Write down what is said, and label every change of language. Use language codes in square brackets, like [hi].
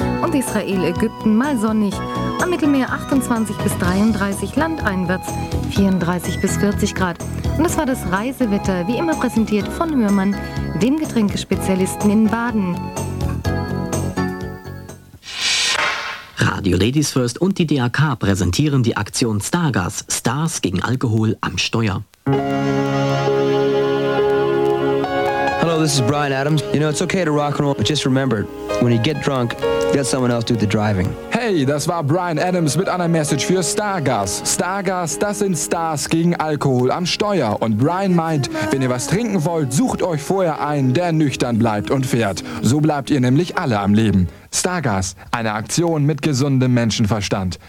[de] Und Israel, Ägypten, mal sonnig, am Mittelmeer 28 bis 33, landeinwärts 34 bis 40 Grad. Und das war das Reisewetter, wie immer präsentiert von Hörmann, dem Getränkespezialisten in Baden. Radio Ladies First und die DAK präsentieren die Aktion Stargas, Stars gegen Alkohol am Steuer. [en] Hello, this is Brian Adams. You know, it's okay to rock and roll, but just remember, when you get drunk, let someone else do the driving. [de] Hey, das war Brian Adams mit einer Message für Stargas. Stargas, das sind Stars gegen Alkohol am Steuer. Und Brian meint, wenn ihr was trinken wollt, sucht euch vorher einen, der nüchtern bleibt und fährt. So bleibt ihr nämlich alle am Leben. Stargas, eine Aktion mit gesundem Menschenverstand.